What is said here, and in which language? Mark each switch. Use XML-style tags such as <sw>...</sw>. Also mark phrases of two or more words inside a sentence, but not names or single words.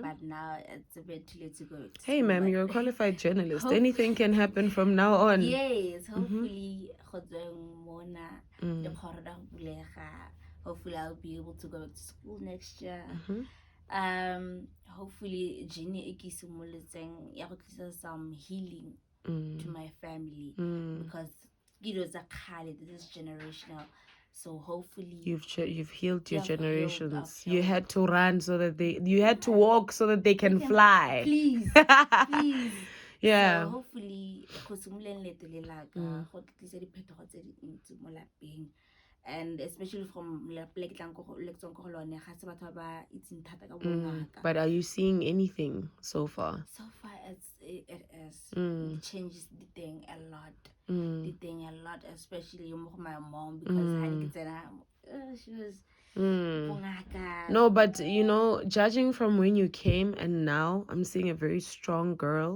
<en>But now it's a bit too late to go. Hey, ma'am, you're a qualified journalist. Anything can happen from now on. Yes, hopefully, hopefully I'll be able to go back to school next year. Hopefully Jenny</en> <tn>e ke simolotseng ya go tlisa</tn> <en>some healing to my family, because this is generational. So hopefully You've healed your I've healed, generations. You had to run so that you had to walk so that they can fly. please, please. Yeah. So hopefully</en> <tn>go simoleng leeto le la ka go tlisa diphetogo tse dintsi mo lapeng,</tn> <en>and especially from</en> <tn>le ke tswang ko go lone ga se batho ba itseng thata ka bongaka.</tn> <en>But are you seeing anything so far? So far it is it changes the thing a lot, especially my mom, because she was bongaka. No, but you know, judging from when you came and now, I'm seeing a very strong girl.</en>